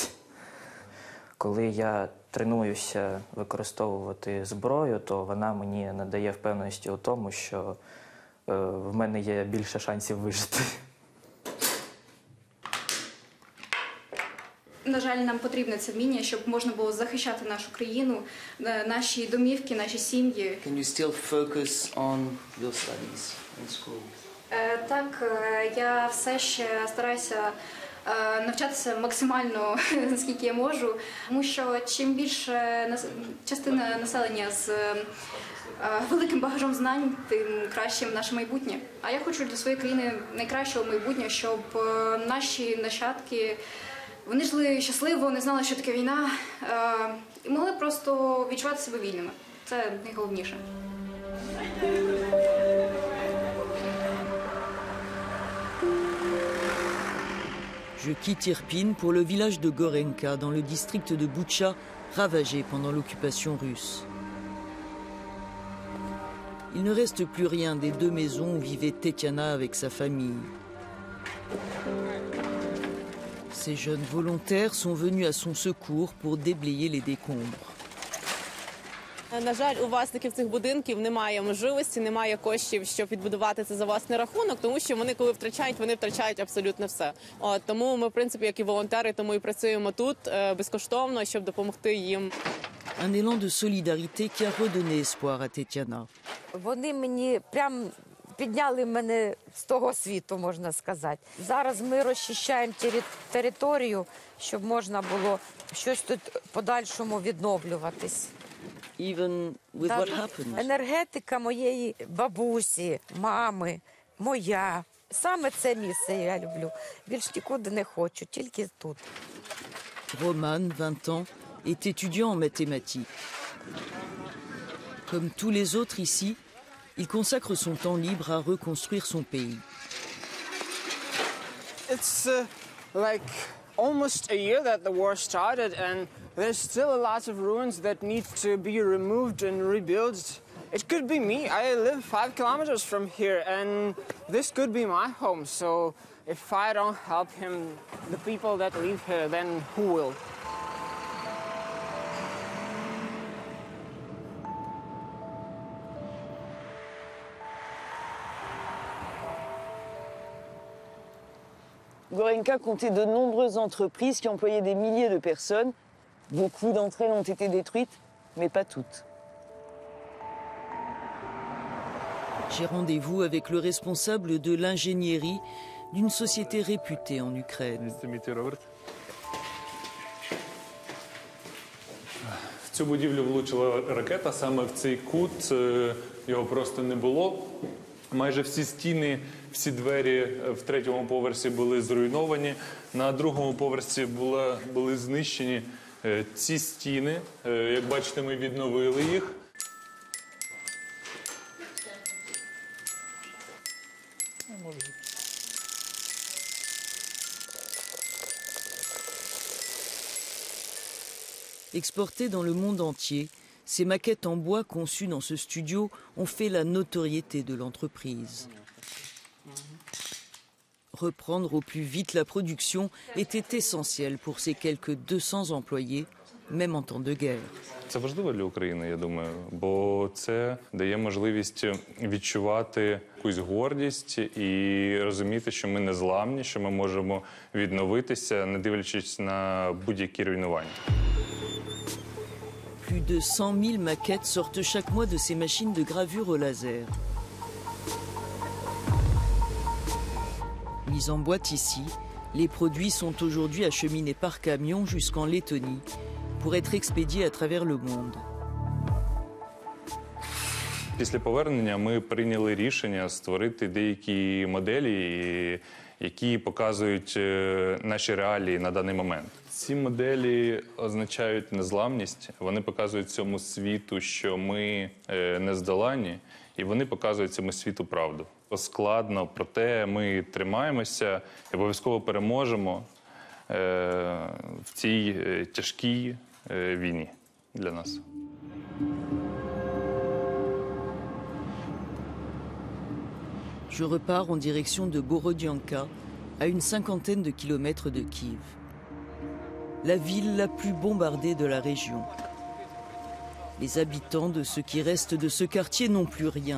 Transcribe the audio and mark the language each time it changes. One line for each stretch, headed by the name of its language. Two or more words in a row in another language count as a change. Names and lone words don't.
Ukrainian: Коли я тренуюся використовувати зброю, то вона мені надає впевненості у тому, що в мене є більше шансів вижити. На жаль, нам потрібне це вміння, щоб можна було захищати нашу країну, наші домівки, наші сім'ї.
English: Can you still focus on your studies in school?
Ukrainian: Так, я все ще стараюся навчатися максимально, наскільки я можу, тому що чим більше частина населення з великим багажом знань, тим краще наше майбутнє. А я хочу для своєї країни найкращого майбутнього, щоб наші нащадки вони жили щасливо, не знали, що таке війна, і могли просто відчувати себе вільними. Це найголовніше.
French: Je quitte Irpin pour le village de Gorenka, dans le district de Boutcha, ravagé pendant l'occupation russe. il ne reste plus rien des 2 maisons où vivait Tetiana avec sa famille. Ces jeunes volontaires sont venus à son secours pour déblayer les décombres.
Ukrainian: На жаль, у власників цих будинків немає можливості, немає коштів, щоб відбудувати це за власний рахунок, тому що вони, коли втрачають, вони втрачають абсолютно все. Тому ми, в принципі, як і волонтери, тому і працюємо тут безкоштовно, щоб допомогти їм.
French: Un élan de solidarité qui a redonné espoir à Tetiana.
Ukrainian: Вони мені прям підняли мене з того світу, можна сказати. Зараз ми розчищаємо територію, щоб можна було щось тут подальшому відновлюватись.
English: Even with what happened.
Ukrainian: Енергетика моєї бабусі, мами, моя. Саме це місце я люблю. Більш нікуди не хочу, тільки тут.
French: Roman, 20 ans, est étudiant en mathématiques. Comme tous les autres ici, il consacre son temps libre à reconstruire son pays.
English: It's like almost a year that the war started, and there's still a lot of ruins that need to be removed and rebuilt. It could be me. I live 5 kilometers from here, and this could be my home. So if I don't help him, the people that live here, then who will?
French: Gorenka comptait de nombreuses entreprises qui employaient des milliers de personnes. Beaucoup d'entre elles ont été détruites, mais pas toutes. J'ai rendez-vous avec le responsable de l'ingénierie d'une société réputée en Ukraine.
Ukrainian: В цю будівлю влучила ракета, саме в цей кут, його просто не було. Майже всі стіни, всі двері в 3-му поверсі були зруйновані, на 2-му поверсі були знищені ці стіни. Як бачите, ми відновили їх.
French: Exportées dans le monde entier, ces maquettes en bois conçues dans ce studio ont fait la notoriété de l'entreprise. Reprendre au plus vite la production était essentiel pour ces quelques 200 employés, même en temps de guerre.
Ukrainian: Це важливо для України, я думаю, бо це дає можливість відчувати якусь гордість і розуміти, що ми незламні, що ми можемо відновитися, не дивлячись на будь-які руйнування.
French: Plus de 100 000 maquettes sortent chaque mois de ces machines de gravure au laser. Mis en boîte ici, les produits sont aujourd'hui acheminés par camion jusqu'en Lettonie pour être expédiés à travers le monde.
Ukrainian: Після повернення ми прийняли рішення створити деякі моделі, які показують наші реалії на даний момент. Ці моделі означають незламність, вони показують цьому світу, що ми нездоланні, і вони показують цьому світу правду. Складно, проте ми тримаємося і обов'язково переможемо в цій тяжкій війні для нас.
French: Je repars en direction de Borodianka, à une 50aine de kilomètres de Kiev. La ville la plus bombardée de la région. Les habitants de ce qui reste de ce quartier n'ont plus rien.